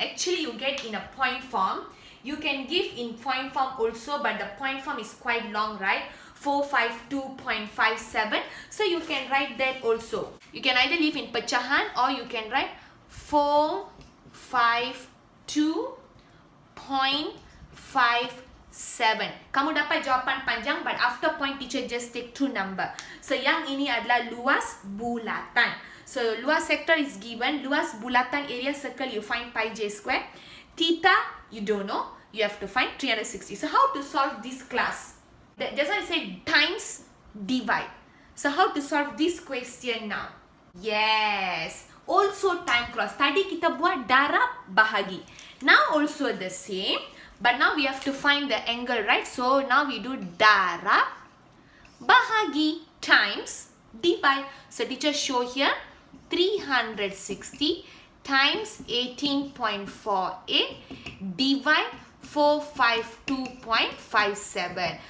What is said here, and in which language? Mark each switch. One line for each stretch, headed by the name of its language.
English: Actually you get in a point form. You can give in point form also, but the point form is quite long, right? 452.57. So you can write that also. You can either leave in pecahan or you can write 452.57.
Malay: Kamu dapat jawapan panjang,
English: but after point teacher just take 2 number.
Malay: So yang ini adalah luas bulatan.
English: So luas sector is given. Luas bulatan area circle you find pi j square. Theta you don't know. You have to find 360. So how to solve this class? Just like I said, times, divide. So how to solve this question now? Yes. Also time cross.
Malay: Tadi kita buat darab bahagi.
English: Now also the same. But now we have to find the angle, right? So now we do darab bahagi times divide. So teacher show here 360 times 18.48 divide 452.57.